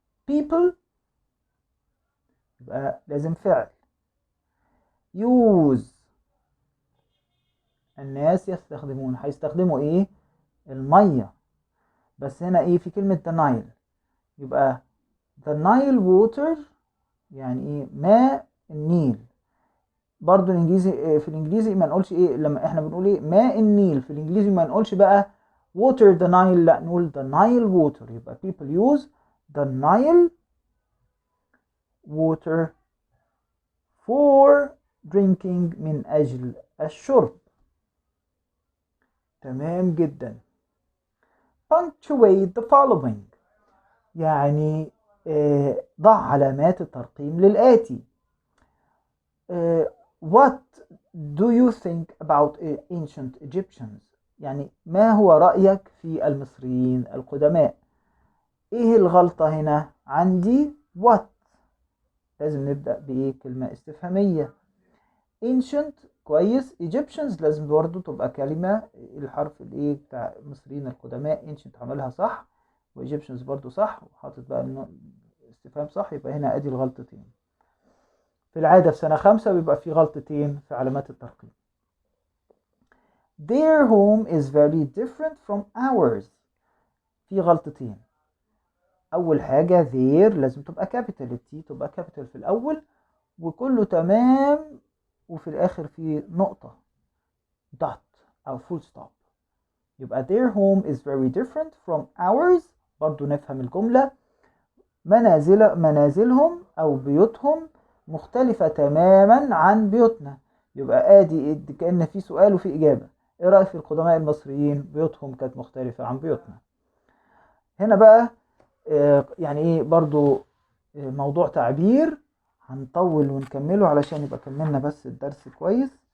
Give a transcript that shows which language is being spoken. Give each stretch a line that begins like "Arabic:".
Arabic: people يبقى لازم فعل use الناس يستخدمون هيستخدموا ايه المية بس هنا ايه في كلمة the Nile يبقى
English: the Nile water
Arabic: يعني ايه ماء النيل. برضو الانجليزي في الانجليزي ما نقولش ايه لما احنا بنقول ايه ماء النيل في الانجليزي ما نقولش بقى
English: water the Nile
Arabic: لا نقول
English: the Nile water.
Arabic: يبقى
English: people use the Nile water for drinking
Arabic: من اجل الشرب. تمام جدا.
English: punctuate the following
Arabic: يعني ضع علامات الترقيم للآتي.
English: What do you think about ancient Egyptians؟
Arabic: يعني ما هو رأيك في المصريين القدماء؟ ايه الغلطة هنا عندي؟ what لازم نبدأ بإيه؟ كلمة استفهامية. ancient كويس. Egyptians لازم برضو تبقى كلمة الحرف الايه بتاع المصريين القدماء. ancient عملها صح، و Egyptians برضو صح، وحاطط بقى استفهام صح، يبقى هنا ادي الغلطتين. في العادة في سنة 5 بيبقى في غلطتين في علامات الترقيم.
English: Their home is very different from ours.
Arabic: في غلطتين. أول حاجة their لازم تبقى capital، التي تبقى capital في الأول وكله تمام، وفي الآخر في نقطة dot أو full stop.
English: يبقى their home is very different from ours.
Arabic: برضو نفهم الجملة. منازلهم أو بيوتهم مختلفة تماما عن بيوتنا. يبقى ادي كأن في سؤال وفي إجابة. ايه رأيك في القدماء المصريين؟ بيوتهم كانت مختلفة عن بيوتنا. هنا بقى يعني ايه برضو موضوع تعبير هنطول ونكمله علشان يبقى كملنا بس الدرس كويس.